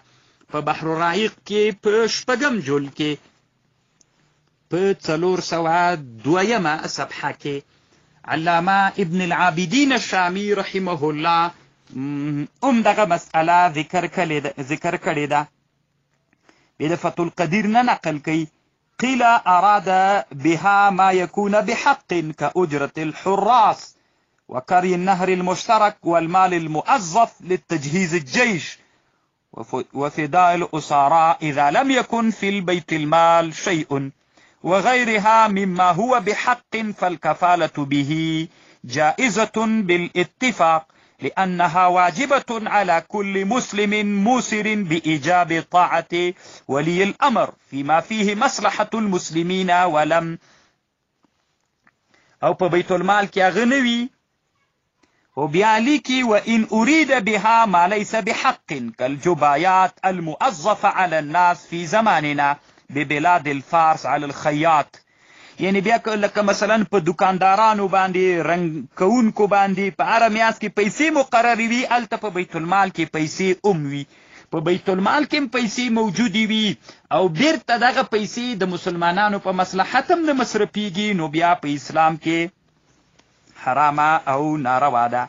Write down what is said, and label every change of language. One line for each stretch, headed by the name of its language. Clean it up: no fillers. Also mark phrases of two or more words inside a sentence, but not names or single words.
Pashto: په بحر الرائق کې په 6 جلد کې په 402 صفحه کې علامه ابن العابدین الشامی
Arabic: رحمه الله
Pashto: دغه مسئله ذکر کړې ده. بیا د فتح القدیر نه نقل کوي:
Arabic: قیل اراد بها ما يكون بحق كأجرة الحراس وكري النهر المشترك والمال المؤظف للتجهيز الجيش وفداء الأسراء إذا لم يكن في البيت المال شيء وغيرها مما هو بحق، فالكفالة به جائزة بالاتفاق لأنها واجبة على كل مسلم موسر بإيجاب طاعة ولي الأمر فيما فيه مصلحة المسلمين ولم
Pashto: او په بیت المال کې اغنوي. او بیا لیکي:
Arabic: وإن أريد بها ما ليس بحق كالجبايات المؤظفة على الناس في زماننا ببلاد الفارس على الخياط.
Pashto: یعنی بیا لکه مثلا په دکاندارانو باندې، رنګ کوونکو باندې په هره میاشت کې پیسې مقررې وي، هلته په بیت المال کې پیسې هم وي. په بیت المال کې هم پیسې موجودې وي او بیرته دغه پیسې د مسلمانانو په مصلحت هم نه مصرفېږي، نو بیا په اسلام کې حرامه او ناروا ده.